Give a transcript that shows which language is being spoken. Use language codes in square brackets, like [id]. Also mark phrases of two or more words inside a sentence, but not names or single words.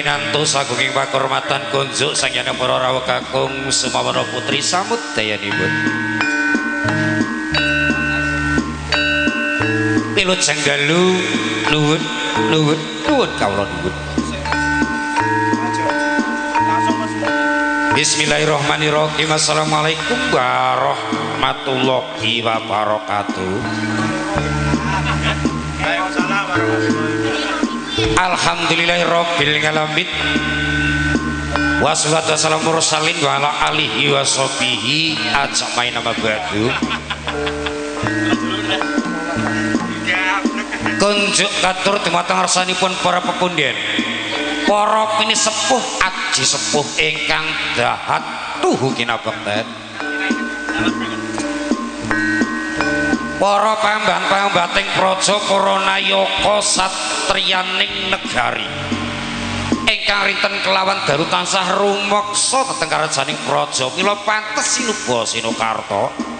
[jv] mantu sagunging pakurmatan kunjuk sangyana para rawuh kakung sumawara putri samudayanipun. Pilut Janggalu nuwun kawula nuwun. [ar] بسم الله الرحمن الرحيم. السلام عليكم ورحمة الله وبركاته. الحمد لله رب العالمين. والصلاة والسلام المرسلين وعلى آله وصحبه أجمعين أما بعد. [jv] Kunjuk katur dumateng ngarsanipun para pepundhen. Para pinisepuh aji sepuh ingkang dahat tuhu kinabekten. Para pambang-pambating praja para nayaka satriyaning negari ingkang rinten kelawan dalu tansah rumeksa dhateng karajaning praja mila pantes sinuba sinukarta.